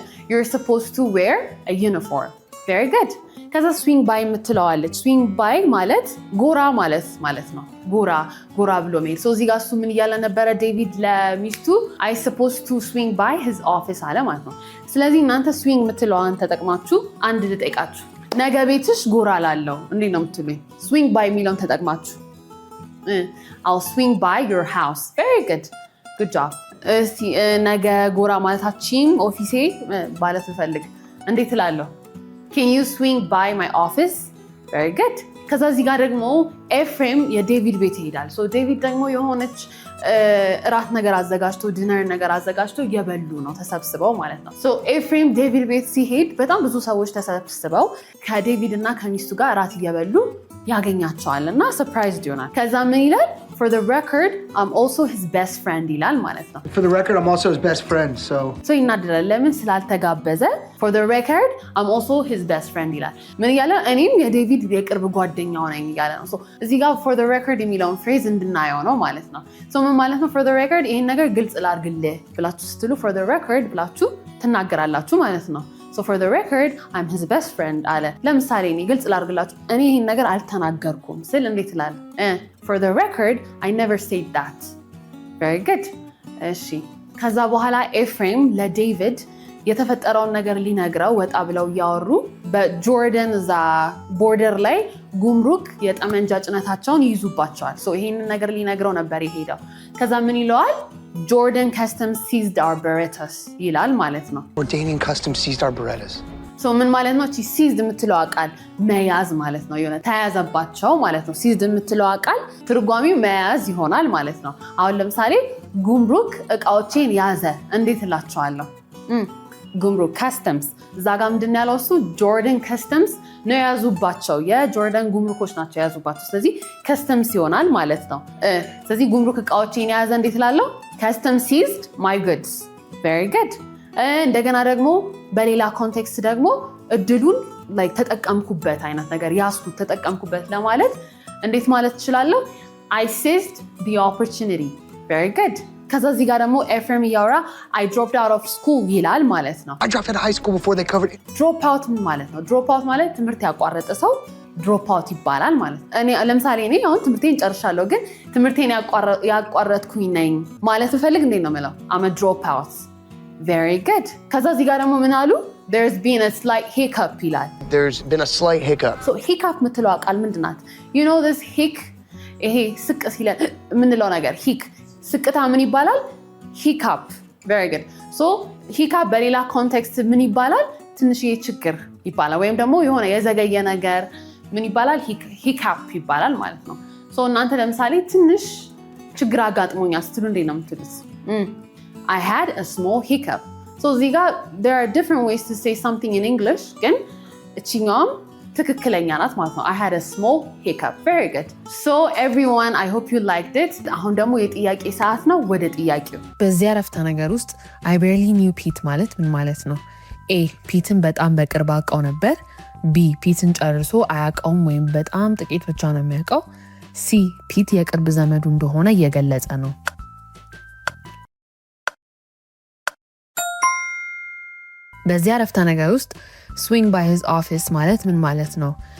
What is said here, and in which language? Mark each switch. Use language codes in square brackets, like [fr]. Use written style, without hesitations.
[en] You're supposed to wear a uniform. Very good. [am] ከዛ [en] swing by [am] የምትለዋለች። swing by ማለት ጎራ ማለት ነው። ጎራ ብሎ መሄድ። እዚህ ጋር እሱ ምን እያለ ነበረ ዴቪድ ለሚስቱ? [en] I supposed to swing by his office [am] አለ ማለት ነው። ስለዚህ እናንተ [en] swing [am] የምትለዋን ተጠቅማችሁ አንድ ልጠይቃችሁ። ነገ ቤትሽ ጎራ ላለው እንዴት ነው የምትሉኝ? [en] swing by [am] የሚለውን ተጠቅማችሁ [en] I'll swing by your house. Very good. Good job. [am] እስቲ ነገ ጎራ ማለታችን ኦፊሴ ማለት ብፈልግ እንዴት እላለሁ? [en] Can you swing by my office? Very good. [am] ከዛ እዚህ ጋር ደግሞ ኤፍሬም የዴቪድ ቤት ይሄዳል። ዴቪድ ደግሞ የሆነች እራት ነገር አዘጋጅቶ ዲነር ነገር አዘጋጅቶ እየበሉ ነው ተሰብስበው ማለት ነው። ኤፍሬም ዴቪድ ቤት ሲሄድ በጣም ብዙ ሰዎች ተሰብስበው ከዴቪድ እና ከሚስቱ ጋር እራት እየበሉ ያገኛቸዋል እና ሰርፕራይዝድ ይሆናል። ከዛ ምን ይላል? [en] for the record, I'm also his best friend [am] ይላል ማለት ነው። [en] For the record, I'm also his best friend, so... So [am] ይናደዳል ለምን ስላልተጋበዘ [en] for the record, I'm also his best friend [am] ይላል። ምን እያለ እኔም የዴቪድ የቅርብ ጓደኛው ነኝ እያለ ነው። So እዚህ ጋር for the record የሚለውን [en] phrase [am] እንድናየው ነው ማለት ነው። So ምን ማለት ነው for the record ይሄን ነገር ግልጽ ላድርግልህ ብላችሁ ስትሉ for the record ብላችሁ ትናገራላችሁ ማለት ነው። [en] So for the record, I'm his best friend [am] አለ። ለምሳሌ እኔ ግልጽ ላድርግላችሁ እኔ ይሄን ነገር አልተናገርኩም ስል እንዴት ይላል? [en] For the record, I never said that. Very good. [am] እሺ ከዛ በኋላ ኤፍሬም ለዴቪድ የተፈጠረውን ነገር ሊነግረው ወጣ ብለው እያወሩ በጆርደን እዛ ቦርደር ላይ ጉምሩክ የጠመንጃ ጭነታቸውን ይይዙባቸዋል። [en] So [am] ይሄንን ነገር ሊነግረው ነበር የሄደው። ከዛ ምን ይለዋል? [en] Jordan Customs seized our Berettas [am] ይላል ማለት ነው። [en] Jordanian Customs seized our Berettas. So [am] ምን ማለት ነው? seized የምትለው ቃል መያዝ ማለት ነው። የሆነ ተያዘባቸው ማለት ነው። seized የምትለው ቃል ትርጓሜው መያዝ ይሆናል ማለት ነው። አሁን ለምሳሌ ጉምሩክ እቃዎቼን ያዘ እንዴት እላቸዋለሁ? ጉምሩክ ካስተምስ እዛ ጋር ምንድን ያለው እሱ ጆርደን ከስተምስ ነው የያዙባቸው። የጆርደን ጉምሩኮች ናቸው የያዙባቸው። ስለዚህ ከስተምስ ይሆናል ማለት ነው። ስለዚህ ጉምሩክ እቃዎችን የያዘ እንዴት ላለው [en] ከስተምስ ሲዝድ ማይ ጉድስ። ቬሪ ጉድ። [am] እንደገና ደግሞ በሌላ ኮንቴክስት ደግሞ እድሉን ተጠቀምኩበት አይነት ነገር ያስኩት ተጠቀምኩበት ለማለት እንዴት ማለት እችላለሁ? [en] I seized the opportunity. Very good. [am] ከዛ እዚህ ጋር ደግሞ ኤፍሬም እያወራ [en] I dropped out of school [am] ይላል ማለት ነው። [en] I dropped out of high school before they covered it. [am] Drop out ማለት ነው። Drop out ማለት ትምህርት ያቋረጠ ሰው ድሮፕ አውት ይባላል ማለት ነው። እኔ ለምሳሌ እኔ አሁን ትምህርቴን ጨርሻለሁ ግን ትምህርቴን ያቋረጥኩኝ ነኝ ማለት ፈልግ እንዴት ነው የምለው? [en] I'm a drop out. Very good. [am] ከዛ እዚህ ጋር ደግሞ ምን አሉ? [en] There's been a slight hiccup [am] ይላል። [en] There's been a slight hiccup. [am] So hiccup የምትለው ቃል ምንድን ናት? [en] You know this hic [am] ይሄ ስቅ ሲለን የምንለው ነገር hic ስቅታ ምን ይባላል? [en] ሂካፕ። ቬሪ ጉድ። ሶ ሂካፕ [am] በሌላ ኮንቴክስት ምን ይባላል? ትንሽዬ ችግር ይባላል። ወይም ደግሞ የሆነ የዘገየ ነገር ምን ይባላል? ሂካፕ ይባላል ማለት ነው። ሶ እናንተ ለምሳሌ ትንሽ ችግር አጋጥሞኛል ስትሉ እንዴት ነው የምትሉት? [en] I had a small hiccup. So እዚህ ጋር there are different ways to say something in English [am] ግን እችኛውም ትክክለኛ ናት ማለት ነው። [en] I had a small hiccup. Very good. So everyone, I hope you liked it. [am] አሁን ደግሞ የጥያቄ ሰዓት ነው። ወደ ጥያቄው። በዚህ አረፍተ ነገር ውስጥ [en] I barely knew Pete [am] ማለት ምን ማለት ነው? A ፒትን በጣም በቅርብ አውቀው ነበር። B ፒትን ጨርሶ አያውቀውም ወይም በጣም ጥቂት ብቻ ነው የሚያውቀው። C ፒት የቅርብ ዘመዱ እንደሆነ እየገለጸ ነው። በዚህ አረፍተ ነገር ውስጥ [en] swing by his office [am] ማለት ምን ማለት ነው?